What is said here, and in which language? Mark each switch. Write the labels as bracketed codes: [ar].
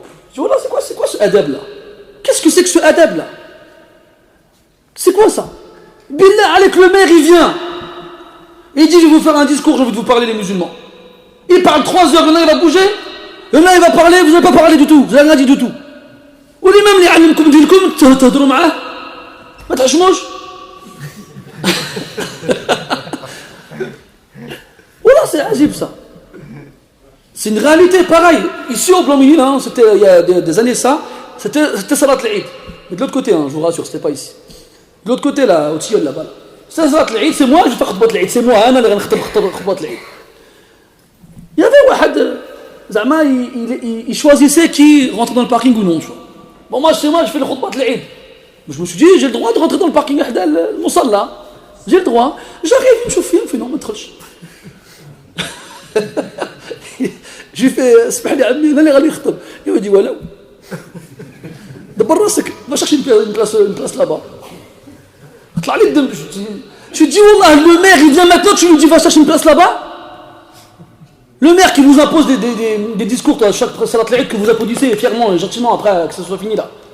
[fr] Je dis, voilà, c'est quoi ce adab là? Qu'est-ce que c'est que ce adab là? C'est quoi ça? Billah, avec le maire, il vient. Il dit, je vais vous faire un discours, je vais vous parler les musulmans. Il parle 3 heures, il va bouger. Il va parler, vous n'avez pas parlé du tout. Vous n'avez rien dit du tout. Ou l'imam [ar] اللي يعلمكم دينكم تهضروا معاه ما تعشموش. [fr] Voilà, c'est agib ça. C'est une réalité pareille. Ici au Blanc-Ménil, c'était il y a des années ça, c'était Salat l'Eid. Mais de l'autre côté, je vous rassure, c'était pas ici. De l'autre côté là, au Tilleul là-bas. C'est Salat l'Eid, c'est moi, je fais khutbat l'Eid, c'est moi, [ar] انا اللي غنخطب [fr] khutbat l'Eid. Il y avait [ar] واحد زعما [fr] il choisissait qui rentre dans le parking ou non. Bon, moi, chez moi, je fais le khutbat de l'Eid. Je me suis dit, j'ai le droit de rentrer dans le parking [ar] حدا المصلى. [fr] J'ai le droit. J'arrive, je me fais, il me fait non, [ar] ما تدخلش. [fr] J'ai fait, [ar] اسمح لي عمي, انا اللي غادي نخطب. [fr] Il m'a dit, [ar] ولو. دبر راسك, [fr] va chercher une place là-bas. [ar] طلع لي الدم. [fr] Je dis, wallah, le maire, il vient maintenant, tu lui dis, va chercher une place là-bas. Le maire qui vous impose des discours à chaque salat l'Eid que vous applaudissez fièrement et gentiment après que ce soit fini là.